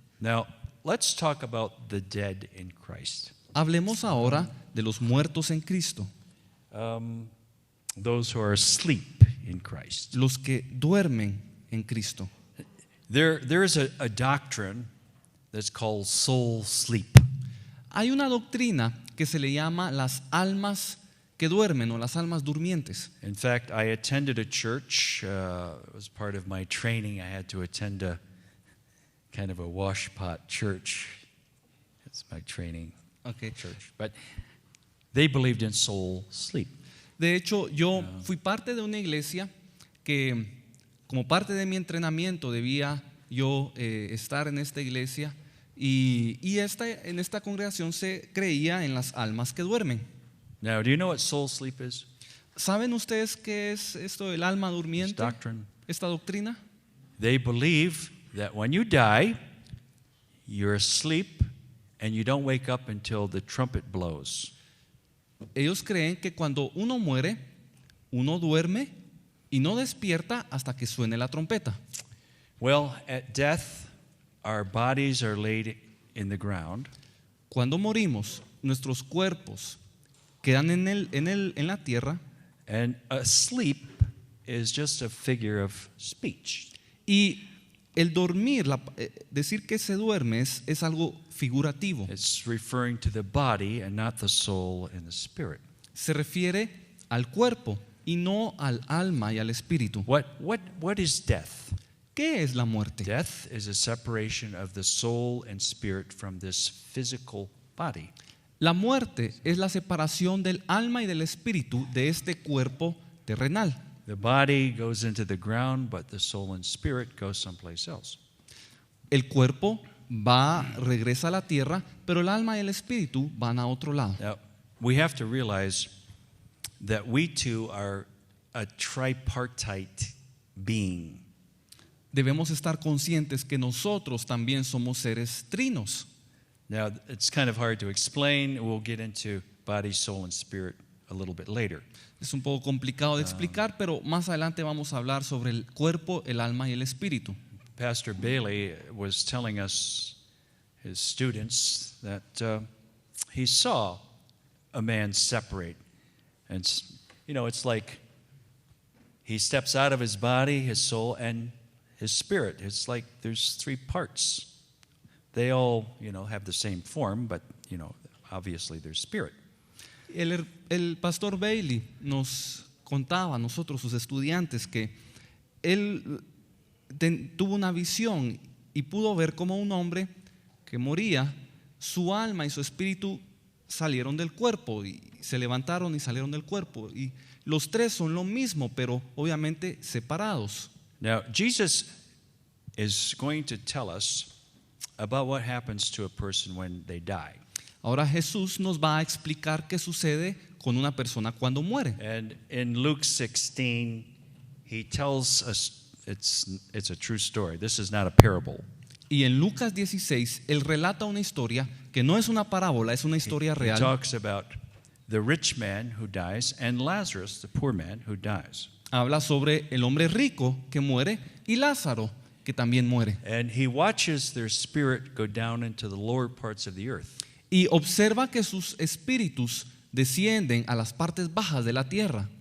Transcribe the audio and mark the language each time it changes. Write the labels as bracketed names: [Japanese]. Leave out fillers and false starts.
[English] Now, let's talk about the dead in Christ. [Spanish] Hablemos ahora de los muertos en Cristo, [English] Those who are asleep in Christ. [Spanish] los que duermen en Cristo. [English] There is a doctrine that's called soul sleep. [Spanish] Hay una doctrina que se le llama las almas que duermen o las almas durmientes. [English] In fact, I attended a church. It was part of my training. I had to attend a kind of a washpot church. That's my training church. But they believed in soul sleep. [Spanish] De hecho, yo fui parte de una iglesia que, como parte de mi entrenamiento, debía yo estar en esta iglesia y en esta congregación se creía en las almas que duermen. [English] Now, do you know what soul sleep is? [Spanish] ¿Saben ustedes qué es esto del alma [English] This [Spanish] durmiente? [English] doctrine. [Spanish] Esta doctrina. [English] They believe that when you die, you're asleep and you don't wake up until the trumpet blows. [Spanish] Ellos creen que cuando uno muere, uno duerme y no despierta hasta que suene la trompeta. [English] Well, at death, our bodies are laid in the ground. [Spanish] Cuando morimos, nuestros cuerpos quedan en la tierra [English] And asleep is just a figure of speech. [Spanish] y el dormir, decir que se duerme es algo figurativo. [English] It's referring to the body and not the soul and the spirit. [Spanish] Se refiere al cuerpo y no al alma y al espíritu. [English] What is death? [Spanish] ¿Qué es la muerte? [English] Death is a separation of the soul and spirit from this physical body. [Spanish] La muerte es la separación del alma y del espíritu de este cuerpo terrenal. [English] The body goes into the ground, but the soul and spirit go someplace else. [Spanish] El cuerpo regresa a la tierra, pero el alma y el espíritu van a otro lado. [English] Now, we have to realize that we too are a tripartite being. [Spanish] Debemos estar conscientes que nosotros también somos seres trinos. [English] Now, it's kind of hard to explain. We'll get into body, soul, and spirit a little bit later. [Spanish] Es un poco complicado de explicar, pero más adelante vamos a hablar sobre el cuerpo, el alma y el espíritu. [English] Pastor Bailey was telling us, his students, that he saw a man separate. And, it's like he steps out of his body, his soul, and his spirit. It's like there's three parts. They all, have the same form, but, obviously there's spirit. [Spanish] El pastor Bailey nos contaba a nosotros, sus estudiantes, que él tuvo una visión y pudo ver como un hombre que moría, su alma y su espíritu salieron del cuerpo y se levantaron y salieron del cuerpo. Y los tres son lo mismo, pero obviamente separados. [English] Now, Jesus is going to tell us about what happens to a person when they die. [Spanish] Ahora Jesús nos va a explicar qué sucede con una persona cuando muere. [English] And in Luke 16, he tells us it's a true story. This is not a parable. [Spanish] Y en Lucas 16, él relata una historia que no es una parábola, es una historia [English] He [Spanish] real. [English] talks about the rich man who dies and Lazarus, the poor man who dies. [Spanish] Habla sobre el hombre rico que muere y Lázaro que también muere. [English] And he watches their spirit go down into the lower parts of the earth. [Spanish] Y observa que sus espíritus descienden a las partes bajas de la tierra.